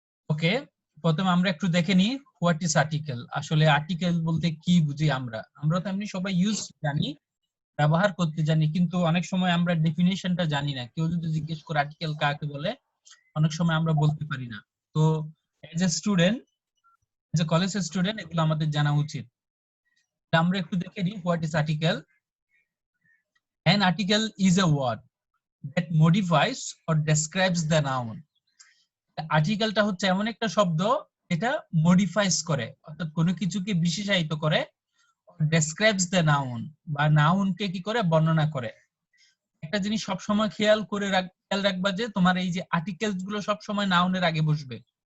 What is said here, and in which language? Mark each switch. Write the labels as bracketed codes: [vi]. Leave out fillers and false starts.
[bn] ওকে, প্রথমে আমরা একটু দেখে নিই [en] What is article. [bn] আসলে আর্টিকেল বলতে কি বুঝি আমরা তো এমনি সবাই ইউজ জানি, ব্যবহার করতে জানি, কিন্তু অনেক সময় আমরা ডেফিনিশনটা জানি না। কেউ যদি জিজ্ঞেস করে আর্টিকেল কাকে বলে, অনেক সময় আমরা বলতে পারি না। তো [en] as a student, as a college student, [bn] এগুলো আমাদের জানা উচিত। আমরা একটু দেখে নিই [en] What is article. An article is a word that modifies or describes the noun. [bn] আর্টিকেলটা হচ্ছে এমন একটা শব্দ যেটা মডিফাইস করে, অর্থাৎ কোনো কিছুকে বিশেষায়িত করে, [en] describes the noun, [bn] বা নাউনকে কি করে বর্ণনা করে। একটা জিনিস সব সময় খেয়াল রাখবা যে তোমার এই যে আর্টিকেলস গুলো সব সময় নাউনের আগে বসবে।